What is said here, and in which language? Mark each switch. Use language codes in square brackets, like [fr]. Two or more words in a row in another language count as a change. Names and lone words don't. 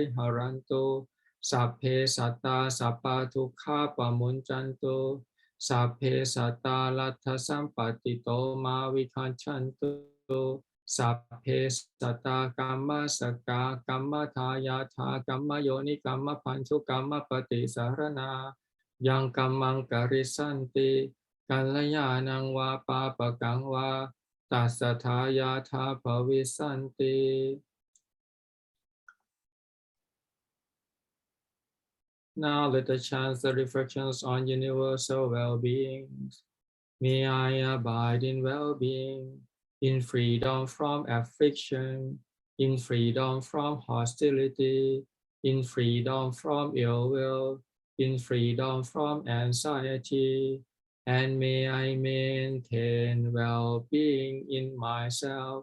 [pi] หารันตุสัพเพสัตตาสัพพทุกขาปมุญจันตุสัพเพสัตตาลัทธสัมปติโตมาวิคันชันตุสัพเพสัตตากรรมสกากรรมทายาทากรรมโยนิกรรมพันธุกรรมปฏิสารนา yang kamang karisanti kalayana wa papakang wa tasataya tha bhavisanti. [en] Now let us chant the reflections on universal well-being. May I abide in well-being, in freedom from affliction, in freedom from hostility, in freedom from ill will, in freedom from anxiety, and may I maintain well-being in myself.